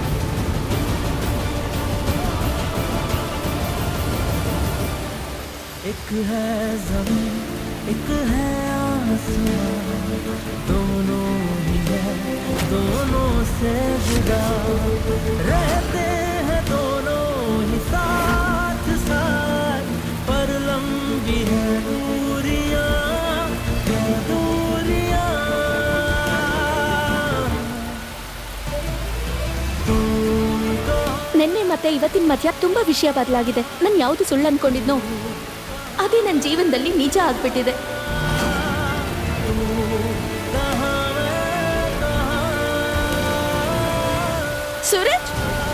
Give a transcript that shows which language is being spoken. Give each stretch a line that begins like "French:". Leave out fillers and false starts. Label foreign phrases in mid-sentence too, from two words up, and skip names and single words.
Hindi: एक एक है जमीन एक है आसमां, दोनों ही है दोनों से जुदा, रहते हैं दोनों ही साथ साथ, पर लंबी है दूरियां दूरियां। तुमको
Kannada: ನಿನ್ನೆ ಮತ್ತೆ ಇವತ್ತಿನ ಮಧ್ಯ ತುಂಬಾ ವಿಷಯ ಬದಲಾಗಿದೆ. ನಾನು ಯಾವುದು ಸುಳ್ಳು ಅನ್ಕೊಂಡಿದ್ನೋ ಅದೇ ನನ್ನ ಜೀವನದಲ್ಲಿ ನಿಜ ಆಗ್ಬಿಟ್ಟಿದೆ. ಸೂರಜ್